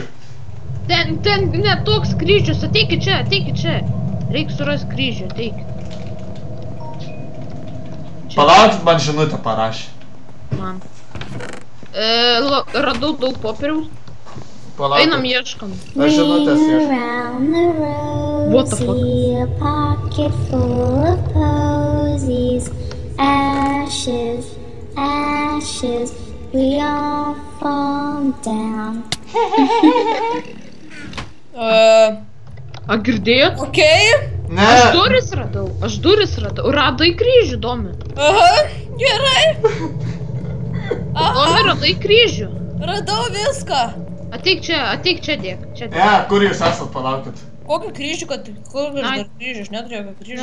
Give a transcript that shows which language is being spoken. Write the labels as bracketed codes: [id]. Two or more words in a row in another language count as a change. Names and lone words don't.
[lt] Ten ne toks kryžius, ateikit čia. Reik surast kryžių, ateikit. Palaukit, man žinutę parašė. Man. Radau daug popieriaus. Einam ieškam. Aš žinutės ieškam. [en] What the fuck? See a pocket full of posies, ashes, we all fall down. [lt] A girdėjot? Okei. Ne. Aš duris radau. Radai kryžių, Domi. Aha, gerai. Domi, radai kryžių. Radau viską. Ateik čia dėk. Kur jūs esat, palaukit. Kokį kryžių, kur aš dar kryžių, aš neturėjau kokį kryžių.